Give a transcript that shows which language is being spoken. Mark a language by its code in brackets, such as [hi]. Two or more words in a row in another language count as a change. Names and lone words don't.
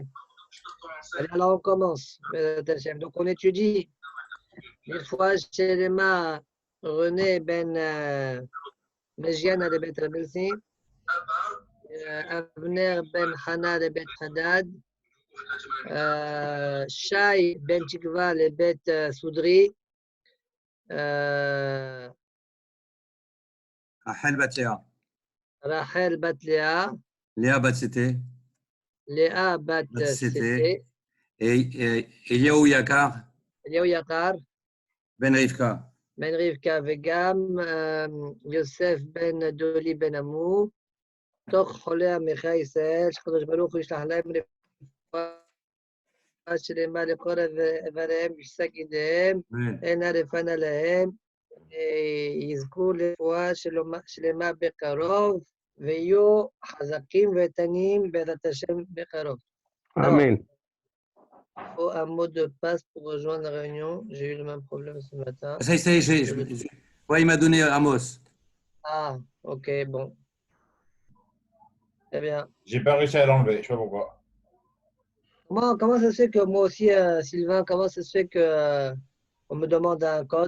[fr] Allez, alors on commence. Donc on étudie une fois Shelema René Ben Mejian de Bet Rabelsi, Avner Ben Hana de Bet Hadad, Shai Ben Tikva le Bet Soudri, Rachel bat Léa. Rachel Bat Léa, Léa bat Sété. Léa Bat Sété, et Eliaou Yakar Eliaou Yakar, Ben Rivka. [he] Ben Rivka Vegam, Yosef Ben Doli Ben Amou, תוך חולי עמך ישראל, שקדוש ברוך הוא ישלח להם רפואה שלמה לכל איבריהם ושק ידיהם, עינה רפנה להם, יזכו לרפואה שלמה בקרוב, ויהיו חזקים ואיתנים בעזרת השם בקרוב. Amen. [fr] Il faut un mot de passe pour rejoindre la réunion. J'ai eu le même problème ce matin. Ça y est, ouais, il m'a donné Amos. Ah, ok, bon. Très bien. J'ai pas réussi à l'enlever, je sais pas pourquoi. Comment ça se fait que moi aussi, Sylvain, comment ça se fait que on me demande un code?